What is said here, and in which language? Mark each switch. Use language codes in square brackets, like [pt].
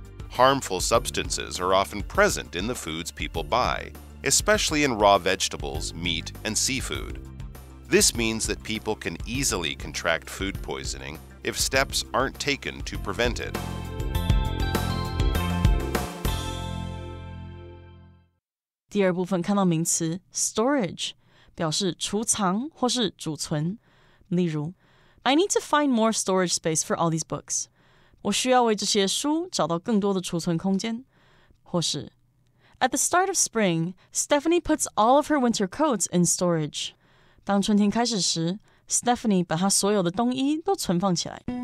[en] Harmful substances are often present in the foods people buy, especially in raw vegetables, meat, and seafood. This means that people can easily contract food poisoning if steps aren't taken to prevent it. [zh] 第二部分看到名词 storage 表示储藏或是储存。例如 [en] I need to find more storage space for all these books. [zh] 我需要为这些书找到更多的储存空间。或是 [en] At the start of spring, Stephanie puts all of her winter coats in storage. [zh] 当春天开始时 Stephanie 把她所有的冬衣都存放起来。